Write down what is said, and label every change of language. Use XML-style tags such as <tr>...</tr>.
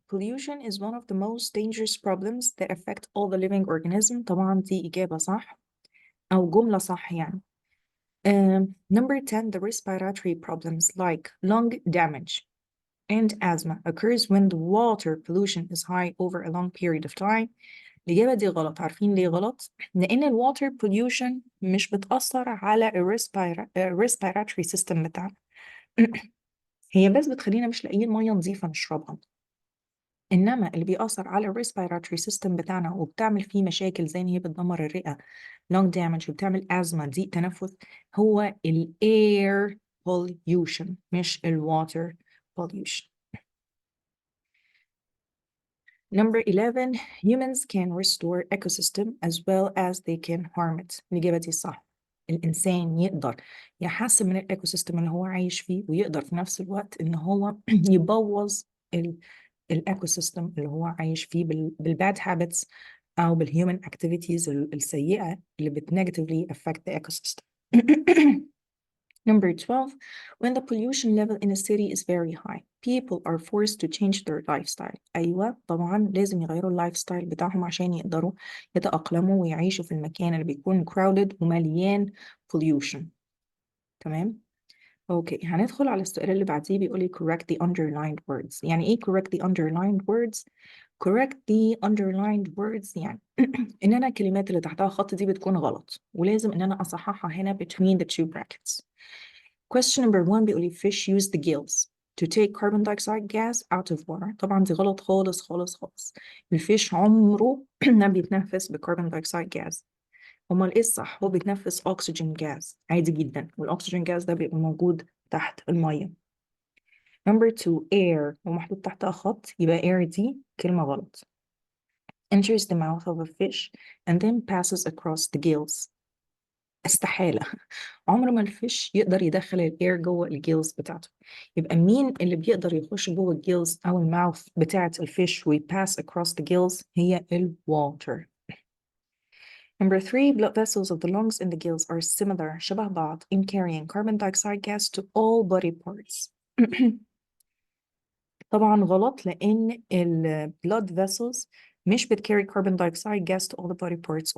<en>Pollution is one of the most dangerous problems that affect all the living organisms.</en> <ar>طبعا دي إجابة صح أو جملة صح يعني.</ar> <en>Number 10. The respiratory problems like lung damage and asthma occurs when the water pollution is high over a long period of time.</en> <ar>الإجابة دي غلط. عارفين ليه غلط؟ لأن ال water pollution مش بتأثر على ال respiratory system بتاعنا. هي بس بتخلينا مش لاقيين مية نظيفة نشربها. إنما اللي بيأثر على الريسبيراتوري سيستم بتاعنا وبتعمل فيه مشاكل زي إن هي بتدمر الرئة lung damage وبتعمل أزمة ضيق تنفس هو ال air pollution مش ال water pollution.</ar> <en>Number 11. Humans can restore ecosystem as well as they can harm it.</en> <ar>الإجابة دي صح. الإنسان يقدر يحسن من الإيكو سيستم اللي هو عايش فيه، ويقدر في نفس الوقت إن هو يبوظ الايكو سيستم اللي هو عايش فيه بالباد هابتس او بالهيومن اكتيفيتيز السيئه اللي بتنيجاتيفلي</ar> <en>affect the ecosystem. Number 12. When the pollution level in a city is very high, people are forced to change their lifestyle.</en> <ar>أيوة طبعا لازم يغيروا اللايف ستايل بتاعهم عشان يقدروا يتأقلموا ويعيشوا في المكان اللي بيكون crowded ومليان pollution. تمام؟ اوكي، هندخل على السؤال اللي بعديه. بيقول لي</ar> <en>correct the underlined words.</en> <ar>يعني ايه</ar> <en>correct the underlined words؟</en> <ar>correct the underlined words يعني ان انا الكلمات اللي تحتها خط دي بتكون غلط، ولازم ان انا اصححها هنا</ar> <en>between the two brackets. Question number 1</en> <ar>بيقول لي</ar> <en>fish use the gills to take carbon dioxide gas out of water.</en> <ar>طبعا دي غلط خالص خالص خالص. الفيش عمره ما بيتنفس بكربون دايوكسيد جاز. امال ايه الصح؟ هو بيتنفس اكسجين جاز عادي جدا، والاكسجين جاز ده بيبقى موجود تحت الميه. Number 2 air ومحطوط تحتها خط، يبقى air دي كلمة غلط.</ar> <en>enters the mouth of a fish and then passes across the gills.</en> <ar>استحالة. عمر ما الفيش يقدر يدخل الاير جوه الجيلز بتاعته. يبقى مين اللي بيقدر يخش جوه الجيلز او الماوث بتاعة الفيش ويباس</ar> <en>across the gills؟</en> <ar>هي الواتر.</ar> <en>Number 3. Blood vessels of the lungs and the gills are similar</en> <ar>شبه بعض</ar> <en>in carrying carbon dioxide gas to all body parts.</en> <ar>طبعا غلط، لأن ال</ar> <en>blood vessels</en> <ar>مش بتكاري</ar> <en>carbon dioxide gas to all the body parts.</en>